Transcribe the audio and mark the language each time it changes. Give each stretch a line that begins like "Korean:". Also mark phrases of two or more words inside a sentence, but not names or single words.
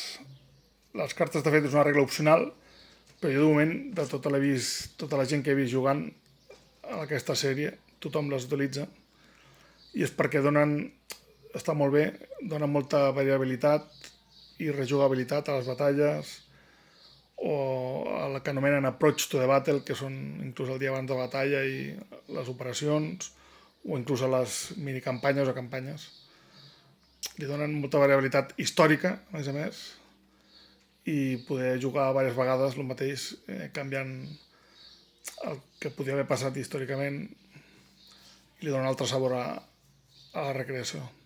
Catalan: Les cartes, de fet, és una regla opcional, però jo, de moment, de tota la gent que he vist jugant a aquesta sèrie, tothom les utilitza, i és perquè està molt bé, donen molta variabilitat i rejugabilitat a les batalles, o el que anomenen
English: approach to the battle,
Catalan: que són inclús el dia abans de la batalla i les operacions, o inclús a les minicampanyes o campanyes. Li donen molta variabilitat històrica, a més, i poder jugar diverses vegades el mateix, canviant el que podia haver passat històricament, i li donen un altre sabor a la recreació.